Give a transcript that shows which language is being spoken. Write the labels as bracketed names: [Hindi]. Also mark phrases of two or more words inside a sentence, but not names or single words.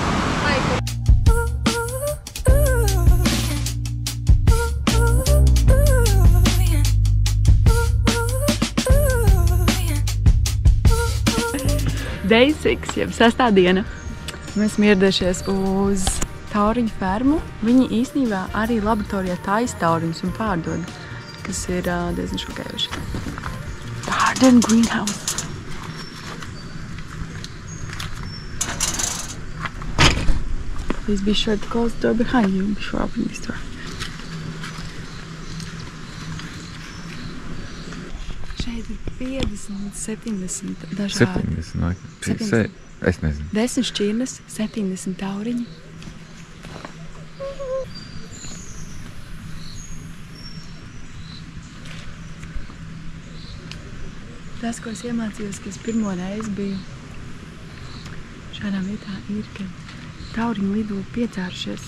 [Latvian] Day 6, jeb 6. diena. Mēs esam ieradušies uz tauriņu fermu. Viņi īstenībā arī laboratorijā taisa tauriņus un pārdod, kas ir diezgan šokējoši. [English] Garden greenhouse. Please be sure to close the door behind you before opening this door. [Latvian] Šeit ir 50 līdz 70 dažādi. 70, vai? 70. Es nezinu. 10 šķirnes, 70 tauriņi. Tas, ko es iemācījos, ka es pirmo reizi biju šādā vietā, ir, ka tauriņi lido piecērušies.